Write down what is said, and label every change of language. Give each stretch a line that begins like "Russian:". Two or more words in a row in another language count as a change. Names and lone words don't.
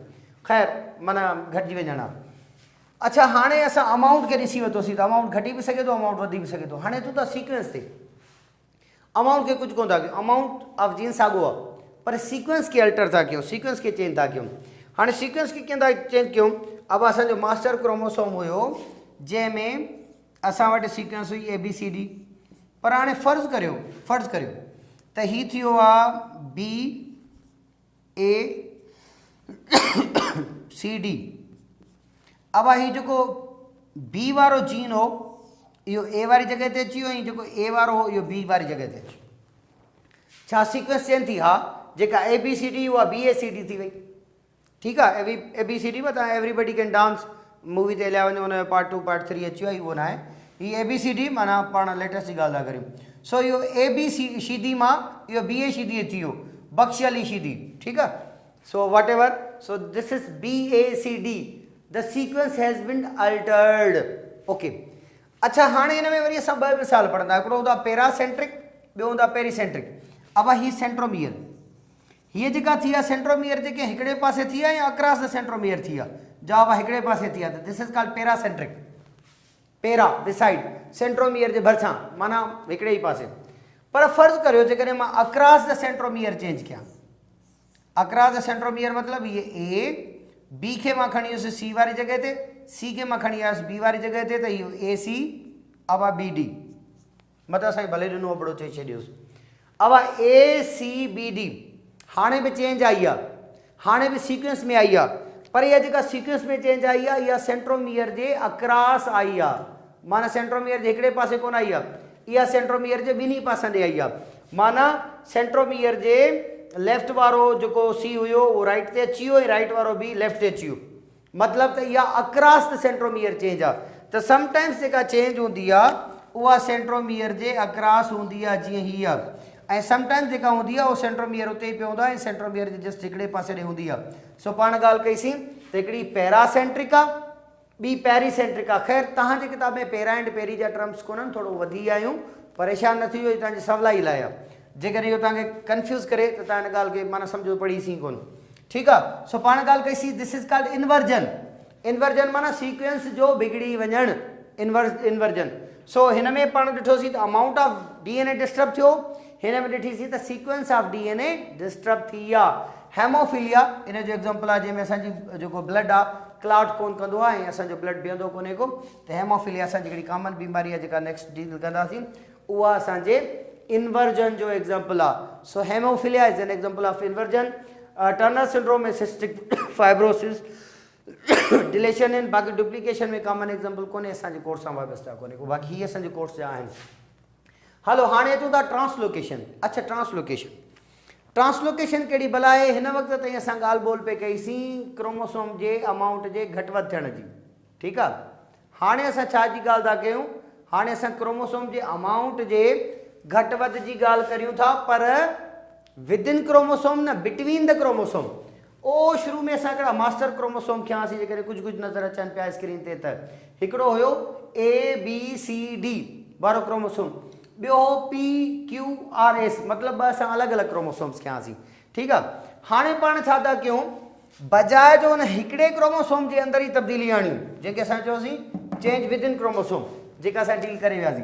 Sindhi: ख़ैर माना घटिजी वञणु आहे। अच्छा, हाणे असां अमाउंट खे ॾिसी वरितोसीं त अमाउंट घटी बि सघे थो, अमाउंट वधी बि सघे थो। हाणे तूं त सीक्वेंस ते अमाउंट खे कुझु कोन था कयूं,
English: amount of gene
Sindhi: साॻियो आहे, पर सीक्वेंस खे अल्टर था कयूं, सीक्वेंस खे चेंज था कयूं। हाणे सीक्वेंस खे कीअं था चेंज कयूं? अब असांजो
English: master chromosome
Sindhi: हुयो जंहिंमें असां वटि सीक्वेंस हुई ABCD, पर हाणे फ़र्ज़ु करियो त हीउ थियो आहे BACD। अब हीउ जेको B वारो जीन हो इहो A वारी जॻह ते अची वियो, ऐं जेको A वारो हो इहो B वारी जॻह ते अची। छा सीक्वेंस चेंज थी? हा, जेका ABCD उहा BACD थी वई। ठीकु आहे, ABCD में तव्हां एवरीबडी कैन डांस मूवी ते हलिया वञो, हुनजो पार्ट 2 पार्ट 3 अची वियो आहे, उहो न आहे। हीअ ABCD माना पाण लेटेस्ट जी ॻाल्हि था करियूं। सो इहो ABCD मां इहो BACD अची वियो, बख्शली शीदी। ठीकु आहे,
English: so whatever, so this is BACD, the sequence has been altered.
Sindhi: ओके, अच्छा, हाणे हिन में वरी असां ॿ मिसाल पढ़ंदा। हिकिड़ो हूंदो आहे पैरासेंट्रिक, ॿियो हूंदो आहे पेरीसेंट्रिक। अब ही सेंट्रोमियर, हीअ जेका थी आहे सेंट्रोमियर जेके हिकिड़े पासे थी आहे या
English: across the centromere
Sindhi: थी आहे? जवाब आहे हिकिड़े पासे थी आहे, त
English: this is called paracentric. para beside,
Sindhi: सेंट्रोमियर जे भरिसां, माना हिकिड़े ई पासे। पर फ़र्ज़ु करियो जेकॾहिं मां
English: across the centromere
Sindhi: चेंज कयां,
English: across the centromere
Sindhi: मतिलबु इहे A, B खे मां खणी वियुसि C वारी जॻह ते, C खे मां खणी आयुसि B वारी जॻह ते, त इहो AC अब BD। मतिलबु असांखे भले ॾिनो अबड़ो चई छॾियोसि। अब ACBD हाणे बि चेंज आई आहे, हाणे बि सीक्वेंस में आई आहे, पर इहा जेका सीक्वेंस में चेंज आई आहे इहा सेंट्रोमियर जे अक्रॉस आई आहे, माना सेंट्रोमियर जे हिकिड़े पासे कोन आई आहे। इहा सेंट्रोमियर जे ॿिन्ही पासनि ॾे आई आहे। माना सेंट्रोमियर जे लेफ्ट वारो जेको सी हुयो उहो राइट ते अची वियो ऐं राइट वारो बि लेफ्ट ते अची वियो। मतिलबु त इहा
English: across the centromere change
Sindhi: आहे। त समटाइम्स जेका चेंज हूंदी आहे उहा सेंट्रोमियर जे अक्रॉस हूंदी आहे, जीअं हीअ आहे। ऐं समटाइम्स जेका हूंदी आहे उहो सेंट्रोमियर उते ई पियो हूंदो आहे ऐं सेंट्रोमियर जे जस्ट हिकिड़े पासे ॾे हूंदी आहे। सो पाण ॻाल्हि कईसीं त हिकिड़ी पैरासेंट्रिक आहे, ॿी पेरीसेंट्रिक आहे। ख़ैर तव्हांजे किताब में
English: para and peri
Sindhi: जा टर्म्स कोन्हनि, थोरो वधी आहियूं, परेशान न थी वियो, तव्हांजी सवलाई लाइ आहे। जेकॾहिं इहो तव्हांखे कंफ्यूज़ करे त तव्हां हिन ॻाल्हि खे माना सम्झो पढ़ीसीं कोन, ठीकु आहे। सो पाण ॻाल्हि कईसीं
English: this is called inversion.
Sindhi: इन्वर्जन माना सीक्वेंस जो बिगड़ी वञणु, इन्वर्जन। सो हिन में पाण ॾिठोसीं त
English: amount of DNA disturb
Sindhi: थियो, हिन में ॾिठीसीं त
English: sequence of DNA disturb
Sindhi: थी आहे। हेमोफिलिया इन जो एग्जाम्पल आहे, जंहिंमें असांजी जेको ब्लड आहे क्लॉट कोन कंदो आहे ऐं असांजो ब्लड बीहंदो कोन्हे को। त हेमोफिलिया असांजी हिकिड़ी कॉमन बीमारी आहे जेका
English: next deal
Sindhi: कंदासीं, उहा असांजे इन्वर्जन जो एग्जाम्पल आहे।
English: so hemophilia is an example of inversion.
Sindhi: टर्नर सिंड्रोम में
English: cystic fibrosis, deletion in,
Sindhi: बाक़ी डुप्लीकेशन में
English: common example
Sindhi: कोन्हे, असांजे कोर्स सां वाबस्ता कोन्हे को, बाक़ी हीअ असांजे कोर्स जा आहिनि। हलो हाणे अचूं था ट्रांसलोकेशन। अच्छा ट्रांसलोकेशन, ट्रांसलोकेशन कहिड़ी भला आहे? हिन वक़्तु ताईं असां ॻाल्हि ॿोल पे कईसीं क्रोमोसोम जे अमाउंट जे घटि वधि थियण जी, ठीकु आहे। हाणे असां छा जी ॻाल्हि था कयूं? हाणे असां क्रोमोसोम जे अमाउंट जे घटि वधि जी ॻाल्हि करियूं था, पर
English: within chromosome
Sindhi: न,
English: between the chromosome.
Sindhi: ओ शुरू में असां हिकिड़ा
English: master chromosome
Sindhi: खयासीं, जेकॾहिं कुझु कुझु नज़र अचनि पिया स्क्रीन ते। त हिकिड़ो हुयो ABCD वारो क्रोमोसोम, ॿियो हो PQRS, मतिलबु ॿ असां अलॻि अलॻि क्रोमोसोम्स खयासीं, ठीकु आहे। हाणे पाण छा था कयूं? बजाए जो हुन हिकिड़े क्रोमोसोम जे अंदरि ई तब्दीली आणियूं, जंहिंखे असां चयोसीं
English: change within chromosome,
Sindhi: जेका असां डील करे वियासीं।